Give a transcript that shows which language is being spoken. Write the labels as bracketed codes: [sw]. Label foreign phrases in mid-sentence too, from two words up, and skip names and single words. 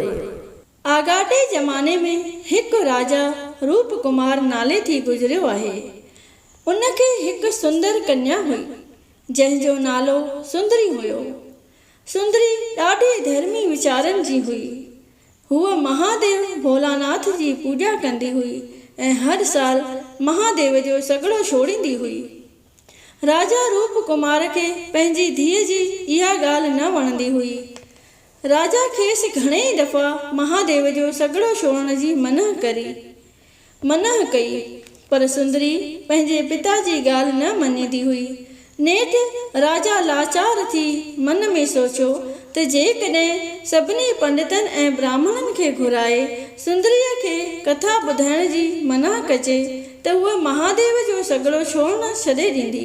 [sd] आगाटे ज़माने में हिकु राजा रूप कुमार नाले थी गुज़रियो आहे। उनखे हिकु सुंदर कन्या हुई जंहिंजो नालो सुंदरी हुयो। सुंदरी ॾाढी धर्मी वीचारनि जी हुई। हूअ महादेव भोलानाथ जी पूॼा कंदी हुई ऐं हर साल महादेव जो सॻड़ो छोड़ींदी हुई। राजा रूप कुमार खे पंहिंजी धीअ जी इहा ॻाल्हि न वणंदी हुई। राजा खेसि घणेई दफ़ा महादेव जो सॻड़ो छोड़ण जी मना कई, पर सुंदरी पंहिंजे पिता जी ॻाल्हि न मञींदी हुई। नेठि राजा लाचार थी मन में सोचियो त जेकॾहिं सभिनी पंडितनि ऐं ब्राह्मणनि खे घुराए सुंदरीअ खे कथा ॿुधाइण जी मना कजे त उहा महादेव जो सॻड़ो छोड़ण छॾे ॾींदी।